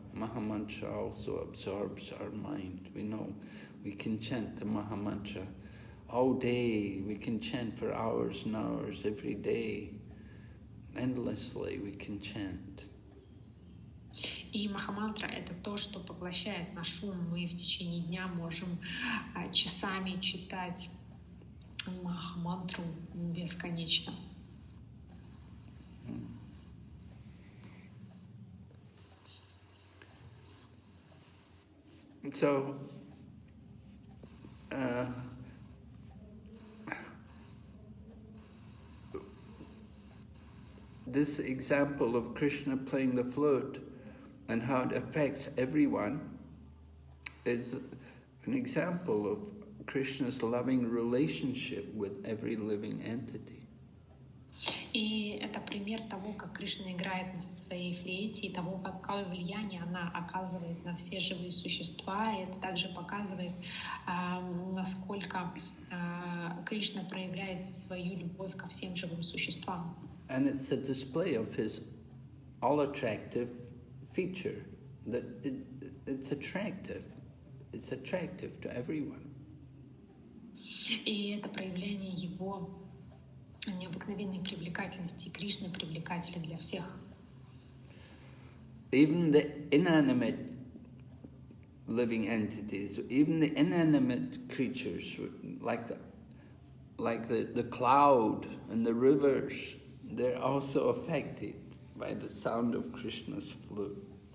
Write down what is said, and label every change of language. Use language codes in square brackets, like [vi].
[en] Mahamantra also absorbs our mind. We know we can chant the Mahamantra all day. We can chant for hours and hours every day. Endlessly we can chant. [ru] И Махамантра — это то, что поглощает наш ум. Мы в течение дня можем часами читать Махамантру бесконечно. [en] So, this example of Krishna playing the flute and how it affects everyone is an example of Krishna's loving relationship with every living entity. [ru] И это пример того, как Кришна играет на своей флейте, и того, какое влияние она оказывает на все живые существа. И это также показывает, насколько Кришна проявляет свою любовь ко всем живым существам. [en] And it's a display of his all-attractive feature, that it's attractive. It's attractive to everyone. [ru] И это проявление его необыкновенной привлекательности. Кришны привлекателен для всех. [en] Even the inanimate living entities, even the inanimate creatures, like the cloud and the rivers, they're also affected by the sound of Krishna's flute.